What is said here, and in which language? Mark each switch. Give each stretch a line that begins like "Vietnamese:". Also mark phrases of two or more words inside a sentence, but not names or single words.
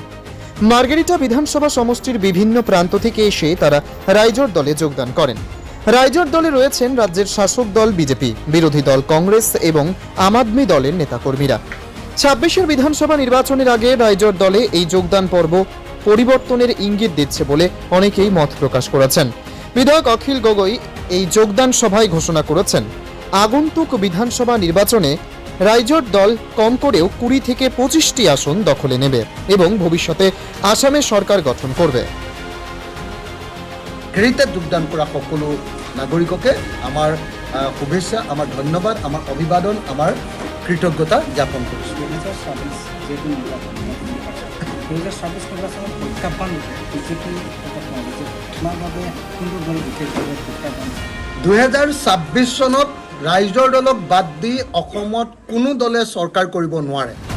Bangla: মার্গেরিটা বিধানসভা সমষ্টির বিভিন্ন প্রান্ত থেকে এসে তারা রাইজোর দলে যোগদান করেন। রাইজোর দলে রয়েছেন রাজ্যের শাসক দল বিজেপি, বিরোধী দল কংগ্রেস এবং আম আদমি দলের নেতাকর্মীরা। 26-এর বিধানসভা নির্বাচনের আগে রাইজোর দলে এই যোগদান পর্ব পরিবর্তনের ইঙ্গিত দিচ্ছে বলে অনেকেই মত প্রকাশ করেছেন। বিধায়ক অখিল গগৈ এই যোগদান সভায় ঘোষণা করেছেন, আগন্তুক বিধানসভা নির্বাচনে রাইজোর দল কম করেও 20 থেকে 25টি আসন দখলে নেবে এবং ভবিষ্যতে আসামে সরকার গঠন করবে।
Assamese: হেৰিতে যোগদান কৰা সকলো নাগৰিককে আমাৰ শুভেচ্ছা, আমাৰ ধন্যবাদ, আমাৰ অভিবাদন, আমাৰ কৃতজ্ঞতা জ্ঞাপন কৰিছোঁ। 2026 চনত ৰাইজৰ দলক বাদ দি অসমত কোনো দলে চৰকাৰ কৰিব নোৱাৰে।